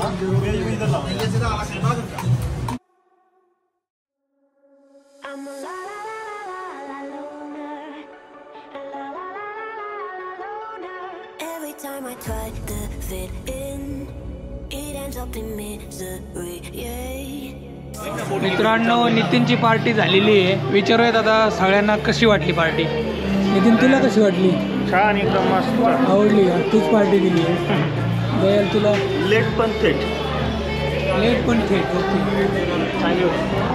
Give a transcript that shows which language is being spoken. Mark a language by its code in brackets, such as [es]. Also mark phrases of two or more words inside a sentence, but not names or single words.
[en] I'm a la la la la la loner. La la la la la loner. Every time I try to fit in, it ends up in misery. Yeah. [mr] मित्रांनो नितीनची पार्टी झालेली आहे. विचारूयात आता सगळ्यांना कशी वाटली पार्टी. नितीन तुला कशी वाटली? छान, एकदम मस्त. आवडली का? तूच पार्टी दिली आहे. दयाल तुला? लेट पण थेट. लेट पण थेट. ओके, चांगली होती.